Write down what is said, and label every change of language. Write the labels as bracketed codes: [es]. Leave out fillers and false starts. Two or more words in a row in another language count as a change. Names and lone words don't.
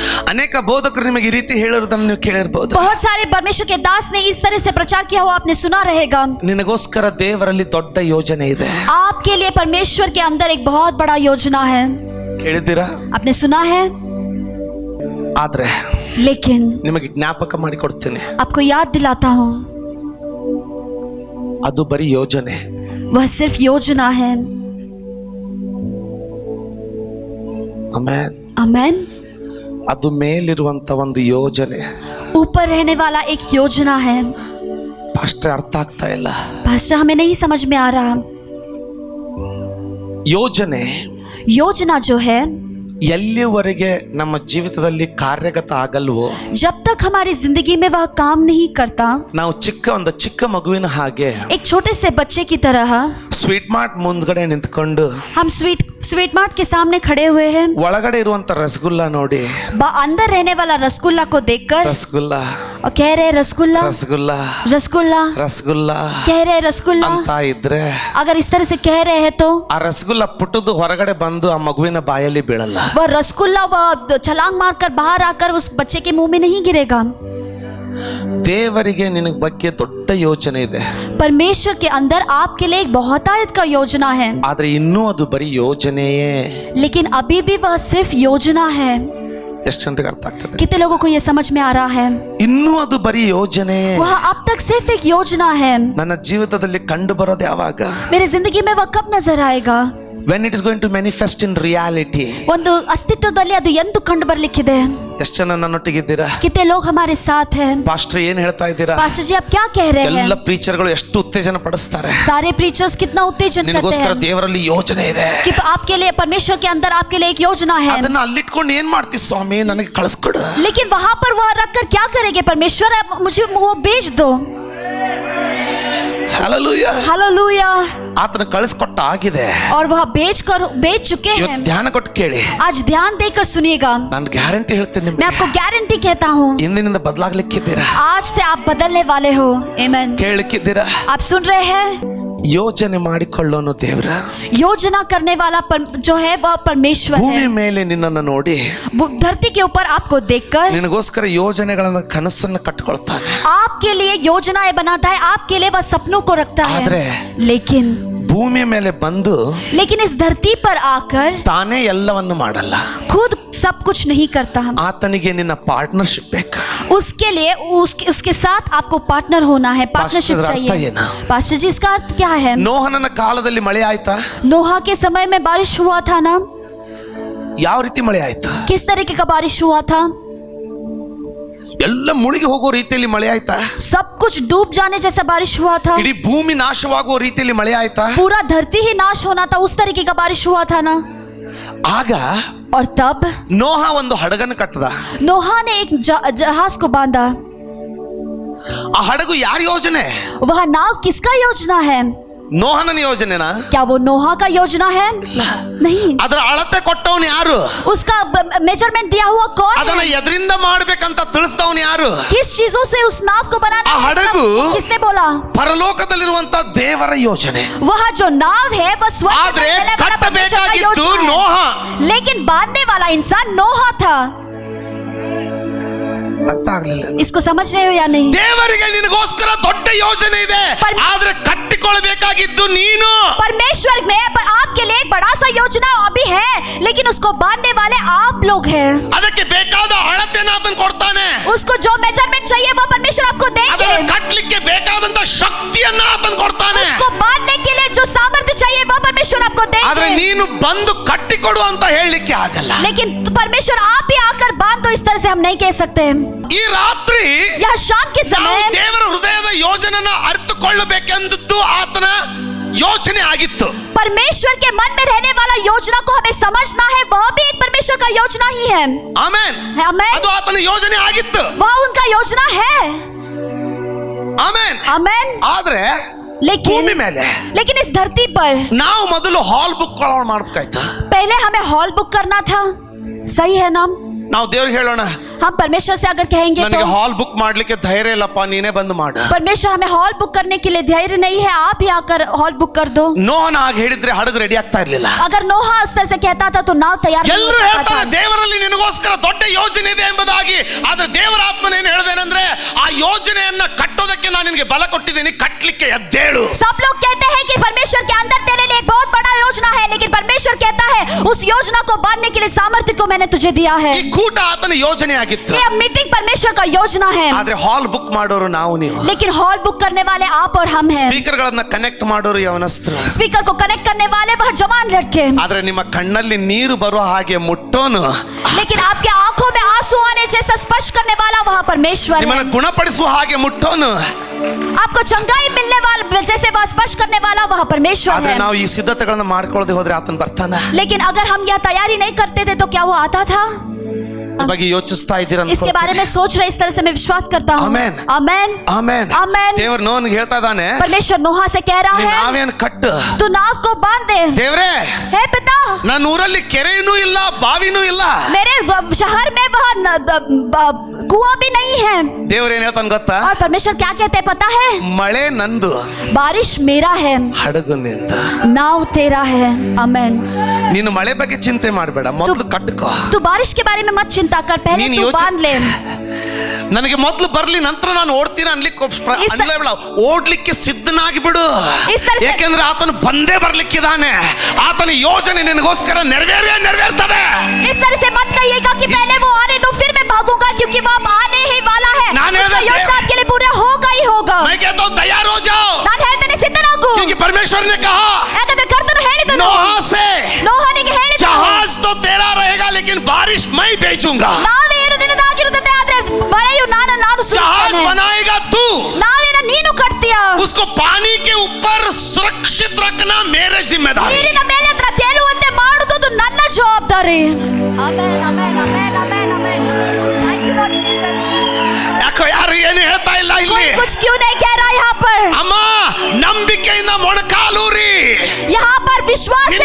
[kn] ಅನೇಕ ಬೋಧಕರು ನಿಮಗೆ ಈ ರೀತಿ ಹೇಳಿರುವುದನ್ನು ನೀವು ಕೇಳಿರಬಹುದು. [hi] बहुत सारे परमेश्वर के दास ने इस तरह से प्रचार किया हुआ आपने सुना रहेगा. [kn] ನಿನಗೋಸ್ಕರ ದೇವರಲ್ಲಿ ದೊಡ್ಡ ಯೋಜನೆ ಇದೆ. [hi] आपके लिए परमेश्वर के अंदर एक बहुत बड़ा योजना है. [kn] ಕೇಳಿದ್ದೀರಾ? [hi] आपने सुना है. [kn] ಆದ್ರೆ [hi] लेकिन [kn] ನಿಮಗೆ ಜ್ಞಾಪಕ ಮಾಡಿಕೊಡ್ತೀನಿ, [hi] आपको याद दिलाता हूँ, [kn] ಅದು ಬರೀ ಯೋಜನೆ. [hi] वह सिर्फ योजना है. [kn] ಆಮೆನ್. [hi] आमेन. [kn] ಅದು ಮೇಲಿರುವಂತ ಒಂದು ಯೋಜನೆ. [hi] ऊपर रहने वाला एक योजना है. [kn] ಪಾಸ್ಟರ್ ಅರ್ಥ ಆಗ್ತಾ ಇಲ್ಲ. [hi] पास्टर हमें नहीं समझ में आ रहा. [kn] ಯೋಜನೆ [hi] योजना जो है, [kn] ಎಲ್ಲಿವರೆಗೆ ನಮ್ಮ ಜೀವಿತದಲ್ಲಿ ಕಾರ್ಯಗತ ಆಗಲ್ವೋ, [hi] जब तक हमारी जिंदगी में वह काम नहीं करता, [kn] ನಾವು ಒಂದು ಚಿಕ್ಕ ಮಗುವಿನ ಹಾಗೆ [hi] एक छोटे से बच्चे की तरह [en] sweet mart [kn] ಮುಂದ್ಗಡೆ ನಿಂತ್ಕೊಂಡು [hi] हम [en] sweet mart [hi] के सामने खड़े हुए हैं. [kn] ಒಳಗಡೆ ಇರುವಂತ ರಸಗುಲ್ಲ ನೋಡಿ, [hi] अंदर रहने वाला रसगुल्ला को देखकर [kn] ರಸಗುಲ್ಲ [hi] और कह रहे रसगुल्ला [kn] ರಸಗುಲ್ಲ [hi] रसगुल्ला [kn] ರಸಗುಲ್ಲ [hi] कह रहे रसगुल्ला [kn] ಅಂತ ಇದ್ರೆ, [hi] अगर इस तरह से कह रहे हैं तो [kn] ಆ ರಸಗುಲ್ಲ ಪುಟ್ಟದು ಹೊರಗಡೆ ಬಂದು ಆ ಮಗುವಿನ ಬಾಯಲ್ಲಿ ಬೀಳಲ್ಲ. [hi] वह रसगुल्ला वह छलांग मारकर बाहर आकर उस बच्चे के मुंह में नहीं गिरेगा. [kn] ದೇವರಿಗೆ ನಿನ್ನ ಬಗ್ಗೆ ದೊಡ್ಡ ಯೋಚನೆ ಇದೆ. [hi] परमेश्वर के अंदर आपके लिए एक बहुतायत का योजना है. [kn] ಆದ್ರೆ ಇನ್ನೂ ಅದು ಬರೀ ಯೋಜನೆಯೇ. [hi] लेकिन अभी भी वह सिर्फ योजना है. [kn] ಎಷ್ಟು ಜನರಿಗೆ ಅರ್ಥ ಆಗ್ತದೆ? [hi] कितने लोगों को यह समझ में आ रहा है? [kn] ಇನ್ನೂ ಅದು ಬರೀ ಯೋಜನೆಯೇ. [hi] वह अब तक सिर्फ एक योजना है. [kn] ನನ್ನ ಜೀವಿತದಲ್ಲಿ ಕಂಡು ಬರೋದು ಯಾವಾಗ? [hi] मेरी जिंदगी में वह कब नजर आएगा? [en] when it is going to manifest in reality. [kn] ಒಂದು ಅಸ್ತಿತ್ವದಲ್ಲಿ ಅದು ಎಂದು ಕಂಡು ಬರ್ಲಿಕ್ಕಿದೆ. ಎಷ್ಟು ಜನ ನನ್ನೊಟ್ಟಿಗಿದ್ದೀರಾ? [hi] कितने लोग हमारे साथ हैं? [kn] ಪಾಸ್ಟರ್ ಏನ್ ಹೇಳ್ತಾ ಇದ್ದೀರಾ? [hi] पास्टर जी आप क्या कह रहे हैं? [kn] ಎಲ್ಲ ಪ್ರೀಚರ್ಗಳು ಎಷ್ಟು ಉತ್ತೇಜನ ಪಡಿಸ್ತಾರೆ. [hi] सारे प्रीचर्स कितना उत्तेजन करते [kn] ನಿನಗೋಸ್ಕರ [hi] हैं [kn] ದೇವರಲ್ಲಿ ಯೋಜನೆ ಇದೆ [hi] कि आपके लिए परमेश्वर के अंदर आपके लिए एक योजना है. [kn] ಅದನ್ನ ಅಲ್ಲಿಟ್ಕೊಂಡು ಏನ್ ಮಾಡ್ತಿ ಸ್ವಾಮಿ, ನನಗೆ ಕಳಿಸ್ಕೊಡು. [hi] लेकिन वहां पर वह रखकर क्या करेंगे परमेश्वर? आप मुझे वो भेज दो. [kn] ಹಲ್ಲೆಲೂಯಾ. [hi] हालेलुया. [kn] ಆತನ ಕಳಿಸ್ಕೊಟ್ಟ ಆಗಿದೆ. [hi] और वह भेज चुके [kn] ಇವತ್ತು [hi] हैं. [kn] ಧ್ಯಾನ ಕೊಟ್ಟು ಕೇಳಿ. [hi] आज ध्यान देकर सुनिएगा. [kn] ನಾನು ಗ್ಯಾರಂಟಿ ಹೇಳ್ತೇನೆ [hi] मैं [kn] ನಿಮಗೆ, [hi] आपको गारंटी कहता हूँ, [kn] ಇಂದಿನಿಂದ ಬದಲಾಗ್ಲಿಕ್ಕಿದ್ದೀರಾ. [hi] आज से आप बदलने वाले हो. आमीन. [kn] ಕೇಳಲಿಕ್ಕಿದ್ದೀರಾ? [hi] आप सुन रहे हैं? [kn] ಯೋಜನೆ ಮಾಡಿಕೊಳ್ಳೋನು ದೇವ್ರ. [hi] योजना करने वाला जो है वह परमेश्वर [kn] ಭೂಮಿ [hi] है. [kn] ಮೇಲೆ ನಿನ್ನನ್ನು ನೋಡಿ [hi] धरती के ऊपर आपको देखकर [kn] ನಿನಗೋಸ್ಕರ ಯೋಜನೆಗಳನ್ನ ಕನಸನ್ನು ಕಟ್ಟಿಕೊಳ್ತಾನೆ. [hi] आपके लिए योजनाएं बनाता है. आपके लिए वह सपनों को रखता [kn] आदरे [hi] है. लेकिन [kn] ಭೂಮಿ ಮೇಲೆ ಬಂದು [hi] इस धरती पर आकर [kn] ತಾನೇ ಎಲ್ಲವನ್ನು ಮಾಡಲ್ಲ. [hi] खुद सब कुछ नहीं करता. [kn] ಆತನಿಗೆ ನಿನ್ನ ಪಾರ್ಟ್ನರ್ಶಿಪ್ ಬೇಕು. [hi] उसके लिए उसके साथ आपको पार्टनर होना है. पार्टनरशिप चाहिए. पास्टर जी इसका अर्थ क्या है? [kn] ನೋಹನನ ಕಾಲದಲ್ಲಿ ಮಳೆ ಆಯ್ತಾ? [hi] नोहा के समय में बारिश हुआ था ना? [kn] ಯಾವ ರೀತಿ ಮಳೆ ಆಯ್ತು? [hi] किस तरीके का बारिश हुआ था? [kn] ಎಲ್ಲ ಮುಳುಗಿ ಹೋಗೋ ರೀತಿಯಲ್ಲಿ ಮಳೆ ಆಯ್ತಾ? [hi] सब कुछ डूब जाने जैसा बारिश हुआ था. [kn] ಇಡೀ ಭೂಮಿ ನಾಶವಾಗುವ ರೀತಿಯಲ್ಲಿ ಮಳೆ ಆಯ್ತಾ? [hi] पूरा धरती ही नाश होना था, उस तरीके का बारिश हुआ था ना? [kn] ಆಗ [hi] और तब [kn] ನೋಹ ಒಂದು ಹಡಗನ್ನು ಕಟ್ಟದ. [hi] नोहा ने एक जहाज को बांधा. [kn] ಆ ಹಡಗು ಯಾರ ಯೋಜನೆ? [hi] वह नाव किसका योजना है? [kn] ನೋಹನನ ಯೋಜನೆನಾ? [hi] क्या वो नोहा का योजना है? नहीं. [kn] ಅದರ ಅಳತೆ ಕೊಟ್ಟವನು ಯಾರು? [hi] उसका मेजरमेंट दिया हुआ कौन [kn] ಅದನ್ನ [hi] है? [kn] ಎದರಿಂದ ಮಾಡಬೇಕಂತ ತಿಳಿಸಿದವನು ಯಾರು? [hi] किस चीजों से उस नाव को बनाना [kn] ಆ ಹಡಗು [hi] किसने बोला? [kn] ಪರಲೋಕದಲ್ಲಿರುವಂತ ದೇವರ ಯೋಜನೆ. [hi] वह जो नाव है वह स्वर्ग [kn] ಆದ್ರೆ [hi] में रहने वाला परमेश्वर का [kn] ಕಟ್ಟಬೇಕಾಗಿದ್ದು [hi] योजना है. [kn] ನೋಹ. [hi] लेकिन बांधने वाला इंसान नोहा था. [kn] ಅರ್ಥ ಆಗ್ಲಿಲ್ಲ? [hi] इसको समझ रहे हो या नहीं? [kn] ದೇವರಿಗೆ ನಿನಗೋಸ್ಕರ ದೊಡ್ಡ ಯೋಜನೆ ಇದೆ, ಆದ್ರೆ ಕಟ್ಟಿಕೊಳ್ಳಬೇಕಾಗಿದ್ದು ನೀನು. [hi] परमेश्वर में पर आपके लिए एक बड़ा सा योजना अभी है, लेकिन उसको बांधने वाले आप लोग हैं. [kn] ಅದಕ್ಕೆ ಬೇಕಾದ ಅಳತೆನ ಆತನು ಕೊಡ್ತಾನೆ. [hi] उसको जो मेजरमेंट चाहिए वो परमेश्वर आपको देंगे. [kn] ಅದನ್ನ ಕಟ್ಟಲಿಕ್ಕೆ ಬೇಕಾದಂತ ಶಕ್ತಿಯನ್ನ ಆತನು ಕೊಡ್ತಾನೆ. [hi] उसको बांधने के लिए जो सामर्थ्य चाहिए वो परमेश्वर आपको [kn] ಆದ್ರೆ [hi] देंगे. [kn] ನೀನು ಬಂದು ಕಟ್ಟಿಕೊಡು ಅಂತ ಹೇಳಲಿಕ್ಕೆ ಆಗಲ್ಲ. [hi] लेकिन परमेश्वर आप ही आकर बांध दो, इस तरह से हम नहीं कह सकते. [kn] ಈ ರಾತ್ರಿ [hi] या शाम के [kn] ನಾವು [hi] समय [kn] ದೇವರ ಹೃದಯದ ಯೋಜನೆನ ಅರ್ಥಕೊಳ್ಳಬೇಕೆಂದು ಆತನ ಯೋಚನೆ ಆಗಿತ್ತು. [hi] परमेश्वर के मन में रहने वाला योजना को हमें समझना है. वह भी एक परमेश्वर का योजना ही है. [kn] ಆಮೆನ್. [hi] आमेन. [kn] ಅದು ಆತನ ಯೋಜನೆ ಆಗಿತ್ತು. [hi] वह उनका योजना है. [kn] ಆಮೆನ್. [hi] आमेन. [kn] ಆದ್ರೆ ಭೂಮಿ ಮೇಲೆ [hi] लेकिन इस धरती पर [kn] ನಾವು ಮೊದಲು [en] hall book [kn] ಮಾಡಬೇಕಾಯ್ತು. [hi] पहले हमें [en] hall book [hi] करना था. सही है ना? [kn] ನಾವು ದೇವ್ರಿಗೆ ಹೇಳೋಣ, [hi] हम परमेश्वर से अगर कहेंगे [kn] ನನಗೆ [hi] तो [en] hall book [kn] ಮಾಡ್ಲಿಕ್ಕೆ ಧೈರ್ಯ ಇಲ್ಲಪ್ಪ, ನೀನೇ ಬಂದು ಮಾಡು. [hi] परमेश्वर हमें [en] hall book [hi] करने के लिए धैर्य नहीं है, आप ही आकर [en] hall book [hi] कर दो. [kn] ನೋಹನ ಆಗ ಹೇಳಿದ್ರೆ ಹಡಗು ರೆಡಿ ಆಗ್ತಾ ಇರ್ಲಿಲ್ಲ. [hi] अगर नोहा इस तरह से कहता था तो नाव तैयार नहीं [kn] ಎಲ್ಲರೂ [hi] होता [kn] ಹೇಳ್ತಾರೆ [hi] था. [kn] ದೇವರಲ್ಲಿ ನಿನಗೋಸ್ಕರ ದೊಡ್ಡ ಯೋಜನೆ ಇದೆ ಎಂಬುದಾಗಿ. ಆದ್ರೆ ದೇವರ ಆತ್ಮನ ಏನು ಹೇಳಿದೇನೆಂದ್ರೆ, ಆ ಯೋಜನೆಯನ್ನ ಕಟ್ಟೋದಕ್ಕೆ ನಾನು ನಿನಗೆ ಬಲ ಕೊಟ್ಟಿದ್ದೀನಿ, ಕಟ್ಟಲಿಕ್ಕೆ ಎದ್ದೇಳು. [hi] सब लोग कहते हैं कि परमेश्वर के अंदर तेरे लिए एक बहुत बड़ा योजना है, लेकिन परमेश्वर कहता है उस योजना को बांधने के लिए सामर्थ्य को मैंने तुझे दिया है. [kn] ಈ ಕೂಟ ಆತನ ಯೋಜನೆ ಆಗಿತ್ತು. [hi] ये मीटिंग परमेश्वर का योजना है, [kn] ಆದ್ರೆ [en] hall book [kn] ಮಾಡೋರು ನಾವು ನೀವು. [hi] लेकिन [en] hall book [hi] करने वाले आप और हम हैं. [kn] ಸ್ಪೀಕರ್ ಗಳನ್ನ ಕನೆಕ್ಟ್ ಮಾಡೋರು ಯವನಸ್ಥರು. [hi] स्पीकर को कनेक्ट करने वाले वह जवान लड़के. [kn] ಆದ್ರೆ ನಿಮ್ಮ ಕಣ್ಣಲ್ಲಿ ನೀರು ಬರುವ ಹಾಗೆ ಮುಟ್ಟೋನು, [hi] लेकिन आपके आंखों में आंसू आने जैसा स्पर्श करने वाला वह परमेश्वर है. [kn] ನಿಮ್ಮನ್ನ ಗುಣಪಡಿಸುವ ಹಾಗೆ ಮುಟ್ಟೋನು. [hi] आपको चंगाई मिलने वाला जैसे वह स्पर्श करने वाला वह परमेश्वर [kn] ಆದ್ರೆ [hi] है. [kn] ನಾವು ಈ ಸಿದ್ಧತೆಗಳನ್ನ ಮಾಡ್ಕೊಳ್ಳದೆ ಹೋದ್ರೆ ಆತನ ಬರ್ತಾನ. [hi] लेकिन अगर हम यह तैयाರಿ नहीं करते थे तो क्या वो आता था? [kn] ಬಗ್ಗೆ ಯೋಚಿಸ್ತಾ ಇದ್ದೀರಾ? [hi] इसके बारे में सोच रहे, इस तरह से मैं विश्वास करता हूँ. आमेन. आमेन. [kn] ಆಮೆನ್. [hi] आमेन. [kn] ದೇವರು ನೋಹನಿಗೆ ಹೇಳ್ತಾ ಇದ್ದಾನೆ, [hi] परमेश्वर नोहा से कह रहा है [kn] ನಾವೇನು ಕಟ್ಟು. [hi] तू नाव को बांध दे. [kn] ದೇವ್ರೇ, [hi] हे पिता, [kn] ನನ್ನ ಊರಲ್ಲಿ ಕೆರೆನೂ ಇಲ್ಲ, ಬಾವಿನೂ ಇಲ್ಲ. [hi] मेरे शहर में वह कुआं भी नहीं है. [kn] ದೇವ್ರು ಏನ್ ಹೇಳ್ತಾನೆ ಗೊತ್ತಾ? [hi] और परमेश्वर क्या कहते हैं पता है? [kn] ಮಳೆ ನಂದು, [hi] बारिश मेरा है, [kn] ಹಡಗು ನಿಂದ. [hi] नाव तेरा है. आमेन. [kn] ನೀನು ಮಳೆ ಬಗ್ಗೆ ಚಿಂತೆ ಮಾಡಬೇಡ, ಮೊದಲು ಕಟ್ಟುಕೋ. [hi] तू बारिश के बारे में मत चिंता कर, पहले [kn] ನೀನು [hi] तू बांध ले. [kn] ನನಗೆ ಮೊದಲು ಬರ್ಲಿ, ನಂತರ ನಾನು ಓಡ್ತೀನಿ ಅನ್ಲಿಕ್ಕೆ [hi] इस तरह- [kn] ಅನ್ಲೇಬೇಡ. ಓಡ್ಲಿಕ್ಕೆ ಸಿದ್ಧನಾಗಿ ಬಿಡು. [hi] इस तरह- [kn] ಯಾಕೆಂದ್ರೆ ಆತನು ಬಂದೇ ಬರ್ಲಿಕ್ಕಿದ್ದಾನೆ. ಆತನ ಯೋಜನೆ ನಿನಗೋಸ್ಕರ ನೆರವೇರ್ತದೆ. [hi] इस तरह से मत कहिएगा कि पहले वो आने दो फिर मैं भागूंगा, क्योंकि वो अब आने ही वाला है. [kn] नान [hi] उसका [kn] ಹೇಳ್ದೆ- [hi] योजना आपके लिए पूरा होगा ही होगा. मैं कहता हूं तैयार हो जाओ, [kn] ನಾನು ಹೇಳ್ತೇನೆ ಸಿದ್ಧನಾಗು. [hi] क्योंकि परमेश्वर ने कहा [kn] ಯಾಕಂದ್ರೆ ಕರ್ತನು ಹೇಳಿದನು, [hi] नोहा से [kn] ನೋಹನಿಗೆ ಹೇಳಿದನು, [hi] जहाज तो तेरा रहेगा लेकिन बारिश मैं भेजूंगा. [kn] ನಾವೇನು ನಿನ್ನದಾಗಿರುತ್ತದೆ, ಆದ್ರೆ ಮಳೆಯು ನಾನು [hi] जहाज [kn] ಸುರಿಸುತ್ತೇನೆ. [hi] बनाएगा तू, [kn] ನಾವೇನು ನೀನು ಕಟ್ತೀಯ. [hi] उसको पानी के ऊपर सुरक्षित रखना मेरे जिम्मेदारी. [kn] ನೀರಿನ ಮೇಲೆ ಅದರ ತೇಲುವಂತೆ ಮಾಡುವುದು ನನ್ನ ಜವಾಬ್ದಾರಿ. ಆಮೆನ್, ಆಮೆನ್, ಆಮೆನ್, ಆಮೆನ್, ಆಮೆನ್. [en] Thank you Lord Jesus. [kn] ಯಾಕೋ ಯಾರು ಏನು ಹೇಳ್ತಾ ಇಲ್ಲ ಇಲ್ಲಿ? [hi] कोई कुछ क्यों नहीं कह रहा यहाँ पर? [kn] ಅಮ್ಮ, ನಂಬಿಕೆಯಿಂದ ಮೊಣಕಾಲೂರಿ [hi] यहाँ पर विश्वास से